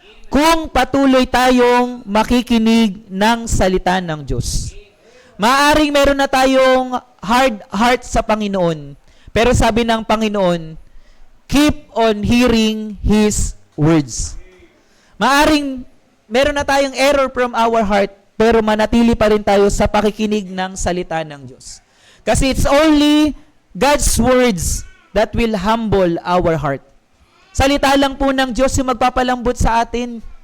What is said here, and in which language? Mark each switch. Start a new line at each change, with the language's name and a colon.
Filipino: Kung patuloy tayong makikinig ng salita ng Diyos. Maaring meron na tayong hard heart sa Panginoon. Pero sabi ng Panginoon,
English: keep on hearing His words.
Filipino: Maaring meron na tayong
English: error from our heart,
Filipino: pero manatili pa rin tayo sa pakikinig ng salita ng Diyos. Kasi
English: it's only God's words that will humble our heart.
Filipino: Salita lang po ng Diyos yung magpapalambot sa atin.